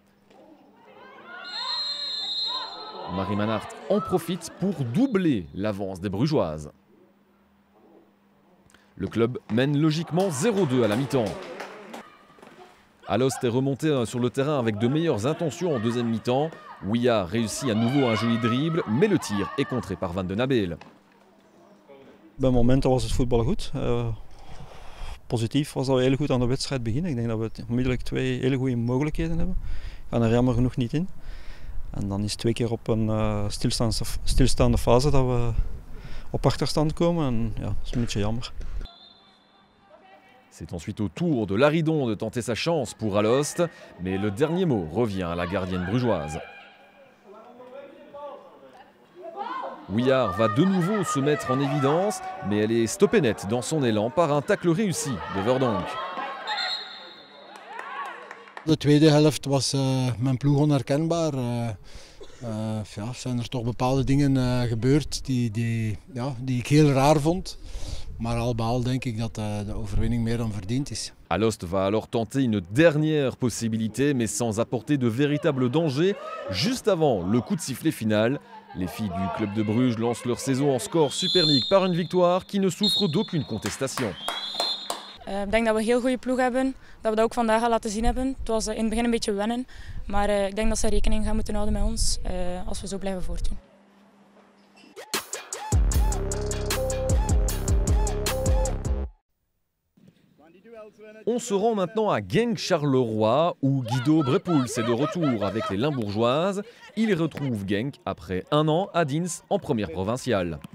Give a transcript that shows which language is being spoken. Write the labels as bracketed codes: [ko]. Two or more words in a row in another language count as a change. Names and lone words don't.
[fr] Marie Manhart en profite pour doubler l'avance des Brugeoises. Le club mène logiquement 0-2 à la mi-temps. Alost est remonté sur le terrain avec de meilleures intentions en deuxième mi-temps. Ouya réussit à nouveau un joli dribble, mais le tir est contré par Van den Abel. [nl] Bij momenten was het voetbal goed. Positief was dat we heel goed aan de wedstrijd beginnen. Ik denk dat we onmiddellijk 2 hele goede mogelijkheden hebben. We gaan er jammer genoeg niet in. En dan is het 2 keer op een stilstaande fase dat we op achterstand komen. En ja, dat is een beetje jammer. [fr] C'est ensuite au tour de Laridon de tenter sa chance pour Alost, mais le dernier mot revient à la gardienne brugeoise. Ouillard va de nouveau se mettre en évidence, mais elle est stoppée net dans son élan par un tacle réussi de Verdonk. [nl] De tweede helft was mijn ploeg onherkenbaar. Zijn er toch bepaalde dingen gebeurd die ik heel raar vond. Maar al bij al denk ik dat de overwinning meer dan verdiend is. [fr] Alost va alors tenter une dernière possibilité, mais sans apporter de véritable danger. Juste avant le coup de sifflet final, les filles du club de Bruges lancent leur saison en score Super League par une victoire qui ne souffre d'aucune contestation. [nl] Ik denk dat we een heel goede ploeg hebben, dat we dat ook vandaag al laten zien hebben. Het was in het begin een beetje wennen, maar ik denk dat ze rekening gaan moeten houden met ons als we zo blijven voortdoen. [fr] On se rend maintenant à Genk-Charleroi où Guido Brepoels est de retour avec les Limbourgeoises. Il retrouve Genk après un an à Dins en première provinciale.